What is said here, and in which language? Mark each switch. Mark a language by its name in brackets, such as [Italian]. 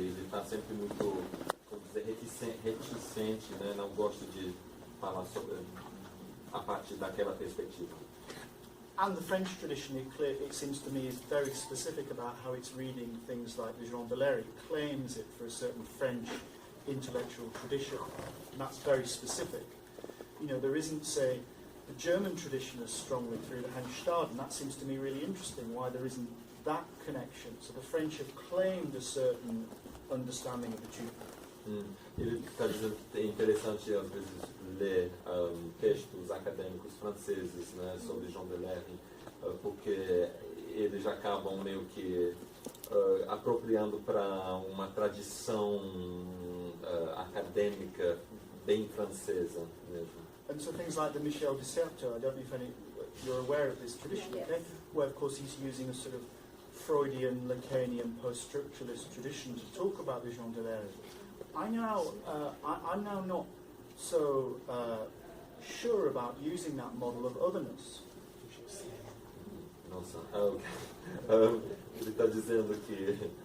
[Portuguese] Ele está sempre muito, como dizer, reticente, né? Não gosta de falar sobre a partir daquela perspectiva. [English] And the French tradition, it seems to me, is very specific about how it's reading things like the Jean de Lery. It claims it for a certain French intellectual tradition, and that's very specific. You know, there isn't, say, the German tradition as strongly through the Henstaden. That seems to me really interesting, why there isn't that connection. So the French have claimed a certain understanding of the Jew. [Portuguese] Ele está dizendo que é interessante, às vezes, ler textos acadêmicos franceses, né, sobre Jean de Lery, porque eles acabam meio que apropriando para uma tradição acadêmica bem francesa mesmo. [English] And so things like the Michel de Certeau, I don't know if you're aware of this tradition, okay? Where of course he's using a sort of Freudian, Lacanian, post-structuralist tradition to talk about the Jean de Lery. I'm now not so sure about using that model of otherness. [Portuguese] Nossa, ele está dizendo que